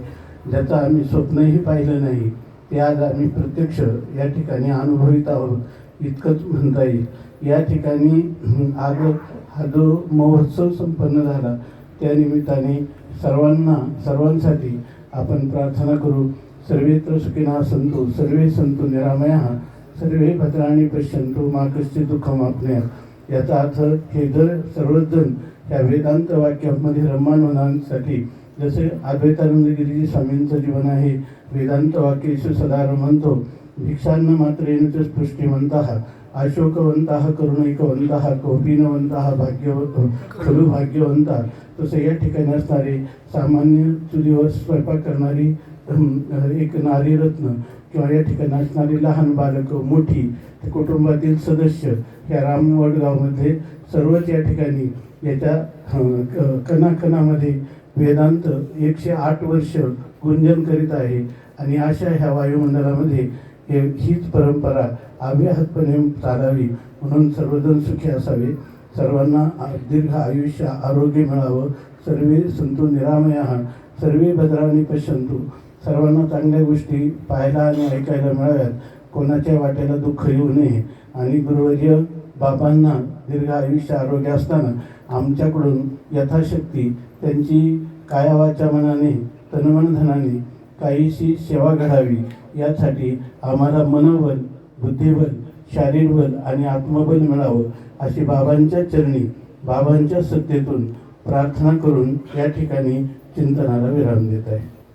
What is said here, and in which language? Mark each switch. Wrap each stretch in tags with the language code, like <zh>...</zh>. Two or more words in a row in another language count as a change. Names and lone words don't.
<mr>ज्याचं आम्ही स्वप्नही पाहिलं नाही ते आज आम्ही प्रत्यक्ष या ठिकाणी अनुभवित आहोत इतकंच म्हणता येईल. या ठिकाणी आज हा जो महोत्सव संपन्न झाला त्या निमित्ताने सर्वांसाठी आपण प्रार्थना करू.</mr> <sa>सर्वेत्र सुखिनः सन्तु सर्वे सन्तु निरामयाः सर्वे भद्राणि पश्यन्तु मा कश्चित् दुःखमाप्नुयात्.</sa> <mr>याचा अर्थ हे जर सर्वजण या वेदांत वाक्यामध्ये रममाण होण्यासाठी जसे अद्वैतानंद गिरीजी स्वामींचं जीवन आहे,</mr> <sa>वेदांत वाक्येषु सदा रमन्तो भिक्षान्न मात्रेण च स्पृष्टिमन्तः अशोकवन्तः करुणैकवन्तः कौपीनवन्तः खलु भाग्यवन्तः.</sa> <mr>तसं या ठिकाणी असणारे सामान्य चुलीवर स्वयंपाक करणारी एक नारीरत्न किंवा या ठिकाणी असणारी लहान बालकं, मोठी कुटुंबातील सदस्य ह्या रामवडगावमध्ये सर्वच या ठिकाणी याच्या कणाकणामध्ये वेदांत 108 वर्ष गुंजन करीत आहे आणि अशा ह्या वायुमंडलामध्ये हीच परंपरा अव्याहतपणे चालावी म्हणून सर्वजण सुखी असावे, सर्वांना दीर्घ आयुष्य आरोग्य मिळावं,</mr> <sa>सर्वे सन्तु निरामयाः सर्वे भद्राणि पश्यन्तु.</sa> <mr>सर्वांना चांगल्या गोष्टी पाहायला आणि ऐकायला मिळाव्यात, कोणाच्या वाट्याला दुःख येऊ नये आणि गुरुवर्य बाबांना दीर्घ आयुष्य आरोग्य असताना आमच्याकडून यथाशक्ती त्यांची कायावाच्या मनाने तनमन धनाने काहीशी सेवा घडावी यासाठी आम्हाला मनोबल, बुद्धिबल, शारीरबल आणि आत्मबल मिळावं अशी बाबांच्या चरणी बाबांच्या सत्तेतून प्रार्थना करून या ठिकाणी चिंतनाला विराम देत आहे.</mr>